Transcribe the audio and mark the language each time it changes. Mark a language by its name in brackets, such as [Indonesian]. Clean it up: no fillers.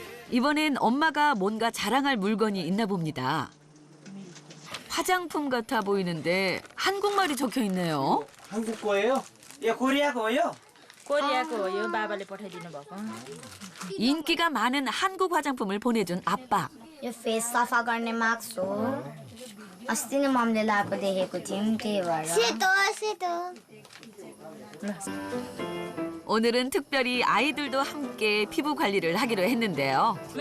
[Korean] 이번엔 엄마가 뭔가 자랑할 물건이 있나 봅니다. 화장품 같아 보이는데 한국말이 적혀 있네요. 한국 거예요? 예, 코리아 거예요? [Nepali] कोरियाको हो यो बाबाले पठाइदिनु भएको [Korean] 인기가 많은 한국 화장품을 보내준 아빠. [Nepali] यो फेस सफा गर्ने मास्क हो अस्ति नै मम्मीले लगाएको देखेको थियौँ त्यही भएर सेतो सेतो [Korean] 오늘은 특별히 아이들도 함께 피부 관리를 하기로 했는데요.